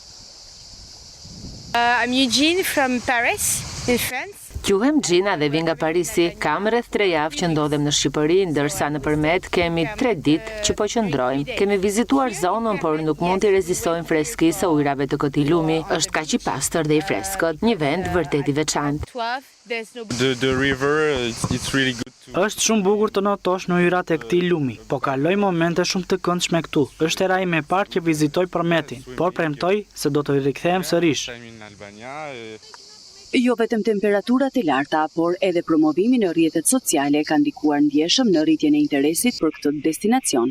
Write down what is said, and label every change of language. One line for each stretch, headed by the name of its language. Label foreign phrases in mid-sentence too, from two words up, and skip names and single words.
English: I'm Eugene from Paris, in France.
Albanian: Quhem Gjina dhe vin nga Parisi. Kam rreth 3 javë që ndodhem në Shqipëri, ndërsa në Përmet kemi 3 ditë që po qëndrojmë. Kemi vizituar zonën, por nuk mund të rezistojmë freskisë së ujrave të këtij lumi. Është kaq i pastër dhe i freskët, një vend vërtet i veçantë.
English: The river, it's really good.
Albanian: Është shumë bukur të notosh në ujërat e këtij lumi, po kaloj momente shumë të këndshme këtu. Është era ime e parë që vizitoj Përmetin, por premtoj se do të rikthehem sërish. Jo vetëm temperaturat e larta, por edhe promovimi në rrjetet sociale ka ndikuar ndjeshëm në rritjen e interesit për këtë destinacion.